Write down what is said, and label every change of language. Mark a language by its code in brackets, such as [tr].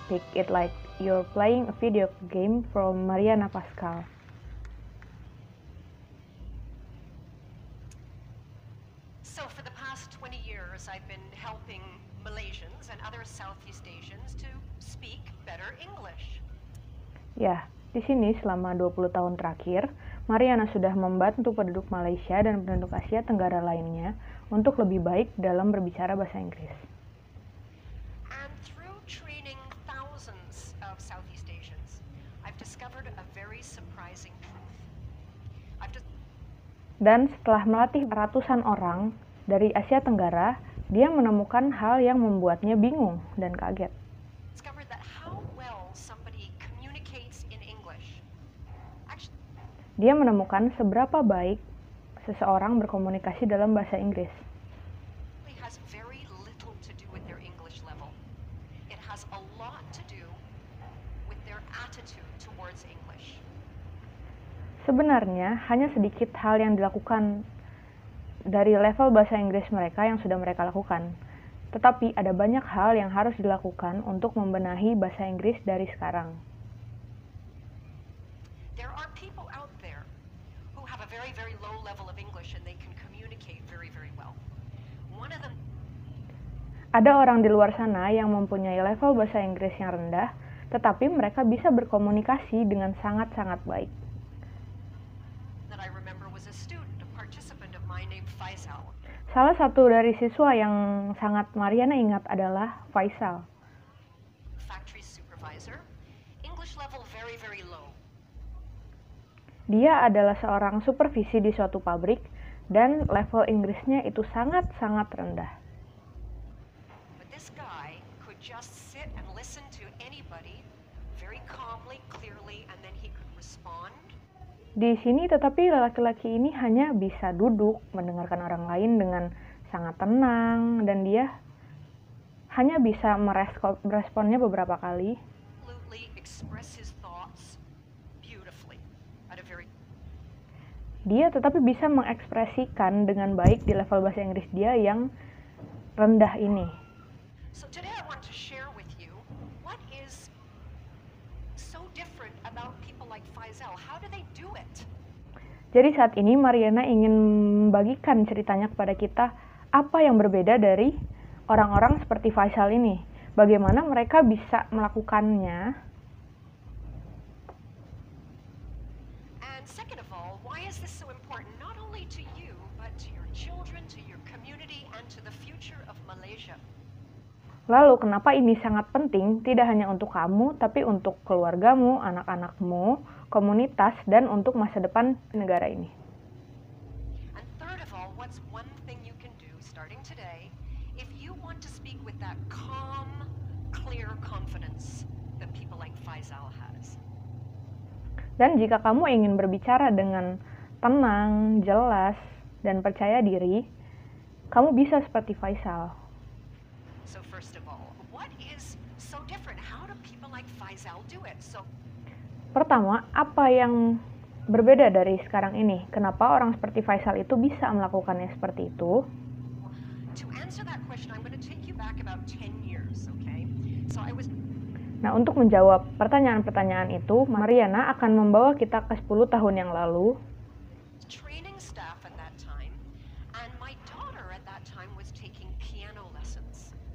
[en] Pick it like you're playing a video game from Mariana Pascal. So for the past 20 years, I've been helping Malaysians and other Southeast Asians to speak better English. [id] Ya, di sini selama 20 tahun terakhir, Mariana sudah membantu penduduk Malaysia dan penduduk Asia Tenggara lainnya untuk lebih baik dalam berbicara bahasa Inggris. [en] And through training thousands of Southeast Asians, I've discovered a very surprising truth. [id] Dan setelah melatih ratusan orang dari Asia Tenggara, dia menemukan hal yang membuatnya bingung dan kaget. [en] Discovered that how well somebody communicates in English. [id] Dia menemukan seberapa baik seseorang berkomunikasi dalam bahasa Inggris. [en] It has very little to do with their English level. It has a lot to do with their attitude towards English. [id] Sebenarnya hanya sedikit hal yang dilakukan dari level bahasa Inggris mereka yang sudah mereka lakukan. Tetapi ada banyak hal yang harus dilakukan untuk membenahi bahasa Inggris dari sekarang. [en] There are people out there who have a very, very low level of English and they can communicate very, very well. One of them. [id] Ada orang di luar sana yang mempunyai level bahasa Inggris yang rendah, tetapi mereka bisa berkomunikasi dengan sangat-sangat baik. [en] That I remember was a student, a participant of mine named Faisal. [id] Salah satu dari siswa yang sangat Mariana ingat adalah Faisal. [en] Factory supervisor, English level very, very low. [id] Dia adalah seorang supervisi di suatu pabrik dan level Inggrisnya itu sangat-sangat rendah. [en] But this guy could just sit and listen to anybody very calmly, clearly, and then he could respond. [id] Di sini tetapi laki-laki ini hanya bisa duduk mendengarkan orang lain dengan sangat tenang dan dia hanya bisa meresponnya beberapa kali. [en] Absolutely express his thoughts beautifully at a very. [id] Dia tetapi bisa mengekspresikan dengan baik di level bahasa Inggris dia yang rendah ini. [en] So today I want to share with you what is so different about people like Faisal. How do they do it? [id] Jadi saat ini Mariana ingin membagikan ceritanya kepada kita apa yang berbeda dari orang-orang seperti Faisal ini. Bagaimana mereka bisa melakukannya. [en] And second of all, why is this so important not only to you but to your children, to your community and to the future of Malaysia? [id] Lalu kenapa ini sangat penting tidak hanya untuk kamu tapi untuk keluargamu, anak-anakmu, komunitas, dan untuk masa depan negara ini. [en] And third of all, what's one thing you can do starting today if you want to speak with that calm, clear confidence that people like Faisal has? [id] Dan jika kamu ingin berbicara dengan tenang, jelas, dan percaya diri, kamu bisa seperti Faisal. [en] So first of all, what is so different? How do people like Faisal do it? [id] Pertama, apa yang berbeda dari sekarang ini? Kenapa orang seperti Faisal itu bisa melakukannya seperti itu? [en] To answer that question, I'm going to take you back about 10 years, okay? [id] Nah, untuk menjawab pertanyaan-pertanyaan itu, Mariana akan membawa kita ke 10 tahun yang lalu. [en] Training staff at that time, and my daughter at that time was taking piano lessons.